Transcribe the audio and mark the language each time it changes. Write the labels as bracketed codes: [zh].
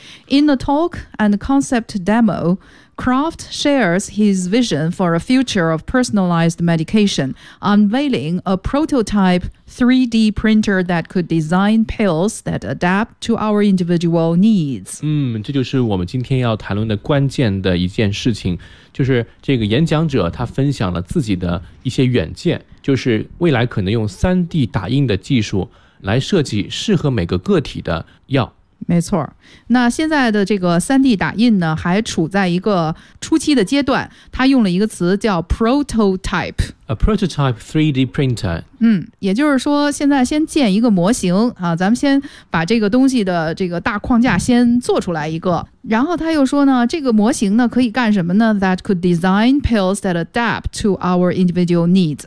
[en] In a talk and concept demo, Croft shares his vision for a future of personalized medication, unveiling a prototype 3D printer that could design pills that adapt to our individual needs. [zh] 这就是我们今天要谈论的关键的一件事情，就是这个演讲者他分享了自己的一些远见，就是未来可能用 3D 打印的技术来设计适合每个个体的药。没错，那现在的这个 3D 打印呢还处在一个初期的阶段，他用了一个词叫 prototype， [en] a prototype 3D printer， [zh] 也就是说现在先建一个模型啊，咱们先把这个东西的这个大框架先做出来一个。然后他又说呢，这个模型呢可以干什么呢？ [en] That could design pills that adapt to our individual needs.